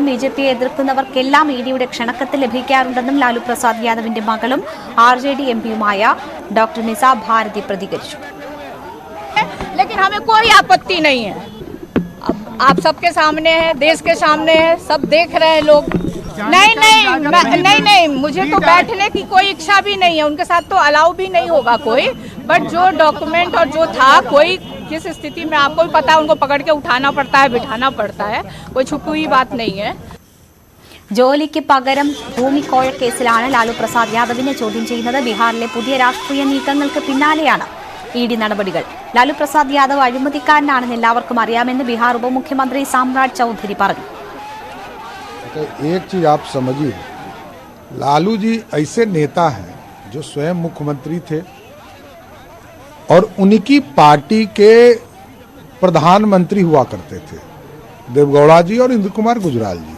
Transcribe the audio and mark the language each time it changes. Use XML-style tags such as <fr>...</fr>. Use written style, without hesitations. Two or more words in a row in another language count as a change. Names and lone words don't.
<ml>BJPയെ എതിർക്കുന്നവർക്കെല്ലാം EDയുടെ ക്ഷണക്കത്ത് ലഭിക്കാറുണ്ടെന്നും ലാലു പ്രസാദ് യാദവിന്റെ മകളും RJD MPയുമായ ഡോക്ടർ നിസ ഭാരതി പ്രതികരിച്ചു.</ml> <hi>लेकिन हमें कोई आपत्ति नहीं है. अब आप सबके सामने है, देश के सामने है, सब देख रहे हैं लोग. नहीं, मुझे तो बैठने की कोई इच्छा भी नहीं है. उनके साथ तो अलाउ भी नहीं होगा कोई. बट जो डॉक्यूमेंट और जो था, कोई किस स्थिति में आपको भी पता है, उनको पकड़ के उठाना पड़ता है, बिठाना पड़ता है. कोई छुपी हुई बात नहीं है.</hi> <ml>ജോലിക്ക് പകരം ഭൂമി കോഴ കേസിലാണ് ലാലു പ്രസാദ് യാദവിനെ ചോദ്യം ചെയ്യുന്നത്. ബീഹാറിലെ പുതിയ രാഷ്ട്രീയ നീക്കങ്ങൾക്ക് പിന്നാലെയാണ് ED നടപടികൾ. ലാലു പ്രസാദ് യാദവ് അഴിമതിക്കാരനാണെന്ന് എല്ലാവർക്കും അറിയാമെന്ന് ബീഹാർ ഉപമുഖ്യമന്ത്രി സാമ്രാജ് ചൌധരി പറഞ്ഞു.</ml> <hi>एक चीज आप समझिए, लालू जी ऐसे नेता हैं जो स्वयं मुख्यमंत्री थे और उनकी पार्टी के प्रधानमंत्री हुआ करते थे, देवगौड़ा जी और इंद्र कुमार गुजराल जी.</hi>